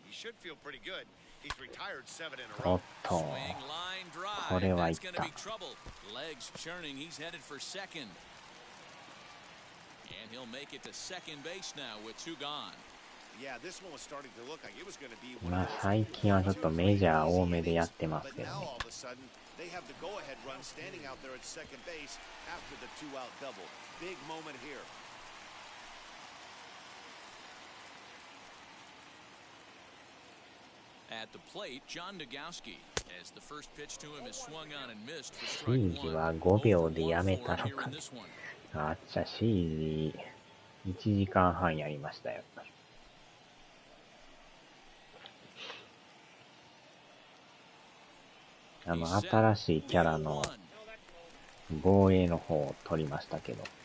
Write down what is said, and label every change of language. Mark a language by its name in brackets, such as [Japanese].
[English] He should feel pretty good. He's retired 7 in a row. Swing, line, drive. That's going to be trouble. Legs churning. He's headed for second. And he'll make it to second base now with 2 gone. Yeah, this one was starting to look like it was going to be [Japanese] 最近はちょっとメジャー多めでやってますけどね。 [English] But now all of a sudden, they have the go-ahead run standing out there at second base after the 2-out double. Big moment here. At the plate, John Nagowski, as the first pitch to him is swung on and missed for strike 1. [Japanese] は5秒でやめたのか。あっちゃ、シージ1時間半やりましたよ。新しいキャラの防衛の方を取りましたけど。